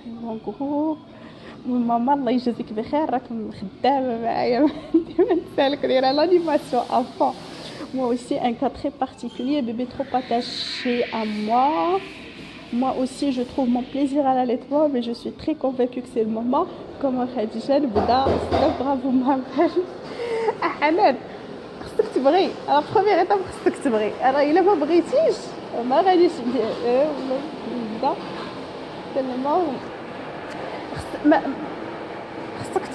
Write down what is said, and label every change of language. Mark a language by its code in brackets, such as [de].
[fr] En gros, [ar] ماما الله يجازيك بخير راك خدامه معايا ديما نسالك دايره [fr] l'animation à fond. Moi aussi un cas très particulier, bébé trop attaché à moi. Moi aussi je trouve mon plaisir à l'allaitement, mais je suis très convaincue que c'est le moment. Comme Khadija [ar] نبدا [fr] bravo ma belle. [ar] حنان خصك تبغي. [fr] La première étape [ar] خصك تبغي. راه الا ما بغيتيش ما غاديش نبدا. تما خصك